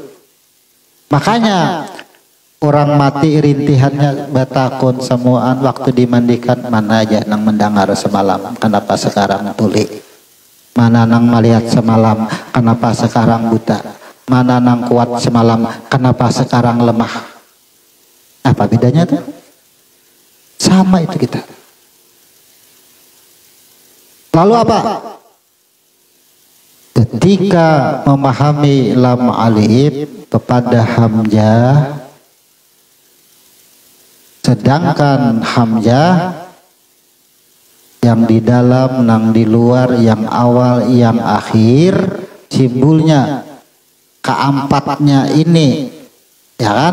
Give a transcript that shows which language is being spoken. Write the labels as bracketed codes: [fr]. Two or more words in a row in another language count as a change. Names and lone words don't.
[bjn] Makanya orang mati rintihannya batakun semuaan waktu dimandikan, mana aja nang mendengar semalam, kenapa sekarang tuli? [id] Mana nang melihat semalam, kenapa sekarang buta? Mana nang kuat semalam, kenapa sekarang lemah? Apa bedanya tuh? Sama itu kita. Lalu apa? Ketika memahami lam alif kepada hamzah, sedangkan hamzah yang di dalam, yang di luar, yang awal, yang akhir, simbolnya keempatnya ini, ya kan?